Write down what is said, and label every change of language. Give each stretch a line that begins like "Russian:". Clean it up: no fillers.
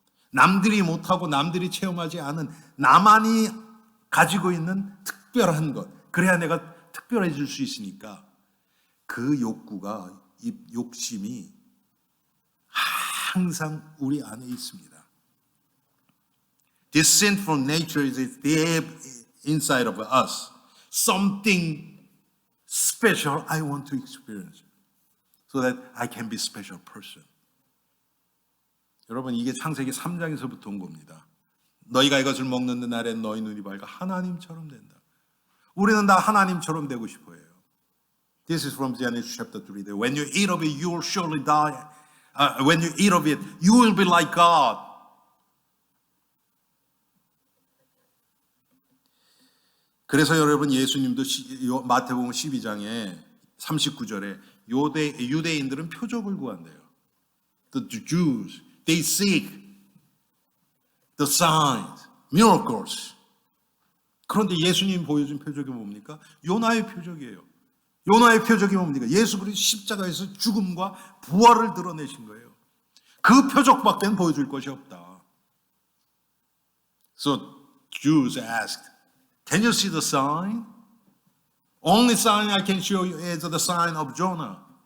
Korean: 남들이 못하고 남들이 체험하지 않은 나만이 가지고 있는 특별한 것. 그래야 내가 특별해질 수 있으니까 그 욕구가, 이 욕심이 항상 우리 안에 있습니다.
English: This sinful nature is deep inside of us. Something special I want to experience so that I can be a special person.
Korean: 여러분, 이게 창세기 3장에서부터 온 겁니다. 너희가 이것을 먹는 날엔 너희 눈이 밝아 하나님처럼 된다. 우리는 다 하나님처럼 되고 싶어요.
English: This is from Genesis chapter 3. When you eat of it, you will surely die. When you eat of it, you will be like God.
Korean: 그래서 여러분, 예수님도 마태복음 12장에 39절에 유대인들은 표적을 구한대요.
English: The Jews, they seek the signs, miracles.
Korean: 그런데 예수님 보여준 표적이 뭡니까? 요나의 표적이에요. 요나의 표적이 뭡니까? 예수 그리스도 십자가에서 죽음과 부활을 드러내신 거예요. 그 표적밖에 보여줄 것이 없다.
English: So Jews asked, can you see the sign? Only sign I can show you is the sign of Jonah.